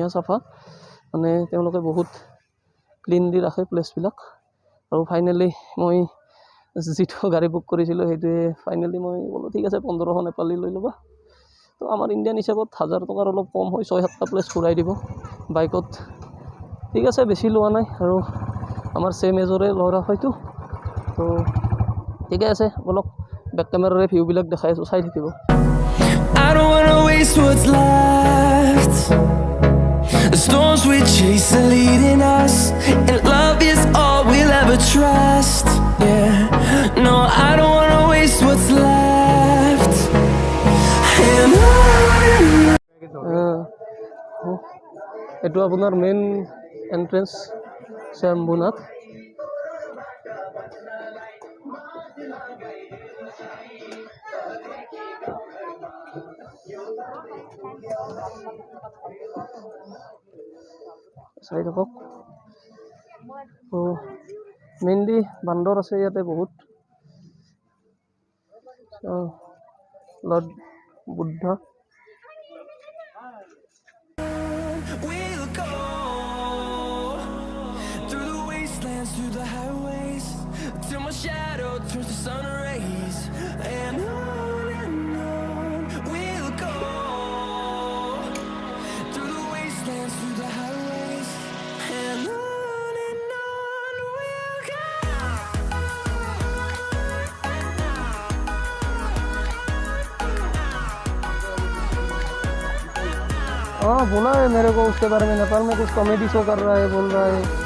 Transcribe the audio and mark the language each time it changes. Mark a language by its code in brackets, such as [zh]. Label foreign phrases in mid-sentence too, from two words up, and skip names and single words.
[as] চাফা মানে তেওঁলোকে বহুত ক্লিনলি ৰাখে প্লেচবিলাক আৰু ফাইনেলি মই যিটো গাড়ী বুক কৰিছিলোঁ সেইটোৱে ফাইনেলি মই ক'লোঁ ঠিক আছে 1500 নেপালী লৈ ল'বা তো আমাৰ ইণ্ডিয়ান হিচাপত 1000 টকাৰ অলপ কম হয় 6-7টা প্লেচ ঘূৰাই দিব বাইকত ঠিক আছে বেছি লোৱা নাই আৰু আমাৰ [en] same ageৰে [as] ল'ৰা হয়তো তো ঠিকে আছে বলক [en] back cameraৰে [as] ভিউবিলাক দেখাই আছোঁ চাই থাকিব [en] I don't wanna waste what's left. The storms we chase are leading us, and love is all we'll ever trust. Yeah, no, I don't wanna waste what's left. And [as] এইটো আপোনাৰ [en] main entrance [as] স্বয়ম্ভুনাথ চাই থাকক তো মেইনলি বান্দৰ আছে ইয়াতে বহুত লৰ্ড বুদ্ধ [en] we'll go through the wastelands, through the highways, till my shadow turns to sun rays. And on we'll go through the wastelands, through the highways, and on we'll go. [hi] हाँ बोला है मेरे को उसके बारे में नेपाल में कुछ कॉमेडी शो कर रहा है बोल रहा है